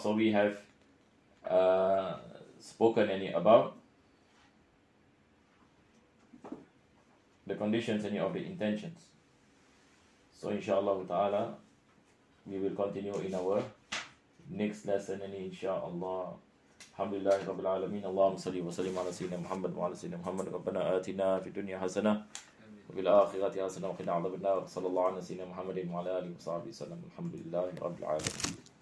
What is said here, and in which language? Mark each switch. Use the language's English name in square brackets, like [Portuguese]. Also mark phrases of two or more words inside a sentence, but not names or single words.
[English] So we have spoken about the conditions of the intentions. So [Arabic] إن شاء الله تعالى [English] we will continue in our next lesson, inshallah. [Arabic] الحمد لله رب العالمين. اللهم صل وسلم على سيدنا محمد وعلى سيدنا محمد. ربنا آتنا في الدنيا حسنة وفي الآخرة حسنة وقنا عذاب النار. صلى الله على سيدنا محمد وعلى آله وصحبه وسلم. الحمد لله رب العالمين.